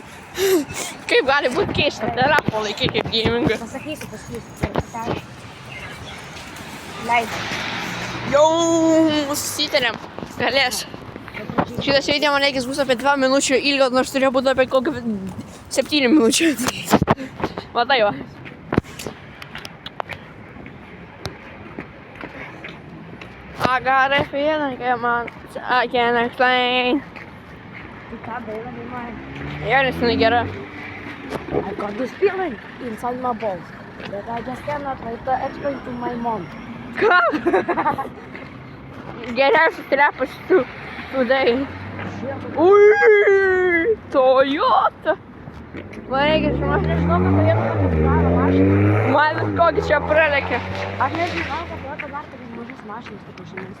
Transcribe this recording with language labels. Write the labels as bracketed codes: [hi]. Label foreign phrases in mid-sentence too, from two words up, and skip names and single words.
[lt] Kaip gali būti keista telefą laikyti kaip gamingą? Pasakysiu. Leidai. Jau susitarėm. Galės. Šitas video man reikės bus apie 2 minučių ilgio, nors turėjo būti apie kokią 7 minučių. Matai va. [en] I got a feeling, come on, I can't explain. [lt] Tai ką daina dainuoja? Jo, nes jinai gera. [en] I got this feeling inside my balls that I just cannot wait to explain to my mom. [lt] Ką? Geriausias repas today. Ui, Toyota. Man reikia žinoti. Nežinau, kad turėtų tokį gerą mašiną. Man kokį čia pralekia. Aš nežinau, kad turėtų dar tokias mažas mašinas, kaip mašinas.